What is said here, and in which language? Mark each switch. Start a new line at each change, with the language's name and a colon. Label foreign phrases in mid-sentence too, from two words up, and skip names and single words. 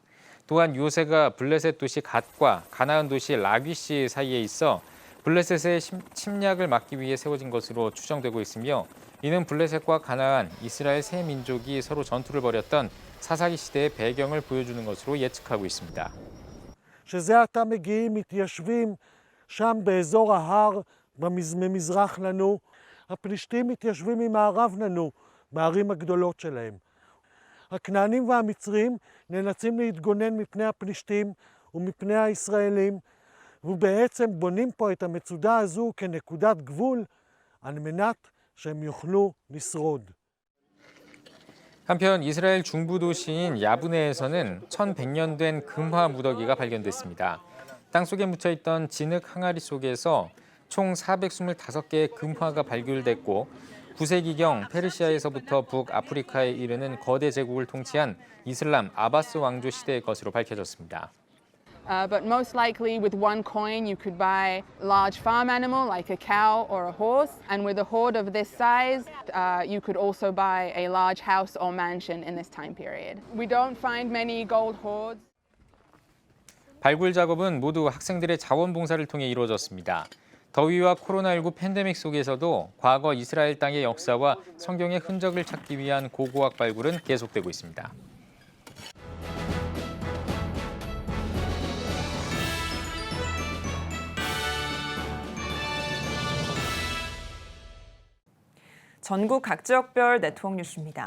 Korean: 또한 요새가 블레셋 도시 갓과 가나안 도시 라귀시 사이에 있어 블레셋의 침략을 막기 위해 세워진 것으로 추정되고 있으며 이는 블레셋과 가나안, 이스라엘 세 민족이 서로 전투를 벌였던 사사기 시대의 배경을 보여주는 것으로 예측하고 있습니다.
Hebrew: שזה עתה מגיעים מתיישבים שם באזור ההר ממזרח לנו. הפלישתים מתיישבים ממערב לנו בערים הגדולות שלהם. הכנענים והמצרים נאלצים להתגונן מפני הפלישתים ומפני הישראלים, ובעצם בונים פה את המצודה הזו כנקודת גבול על מנת שהם יוכלו לשרוד.
Korean: 한편 이스라엘 중부 도시인 야브네에서는 1,100년 된 금화 무더기가 발견됐습니다. 땅속에 묻혀있던 진흙 항아리 속에서 총 425개의 금화가 발굴됐고 9세기경 페르시아에서부터 북아프리카에 이르는 거대 제국을 통치한 이슬람 아바스 왕조 시대의 것으로 밝혀졌습니다.
English: But most likely with one coin you could buy a large farm animal like a cow or a horse, and with a hoard of this size you could also buy a large house or mansion in this time period. We don't find many gold hoards.
Korean: 발굴 작업은 모두 학생들의 자원봉사를 통해 이루어졌습니다. 더위와 코로나19 팬데믹 속에서도 과거 이스라엘 땅의 역사와 성경의 흔적을 찾기 위한 고고학 발굴은 계속되고 있습니다. 전국 각 지역별 네트워크 뉴스입니다.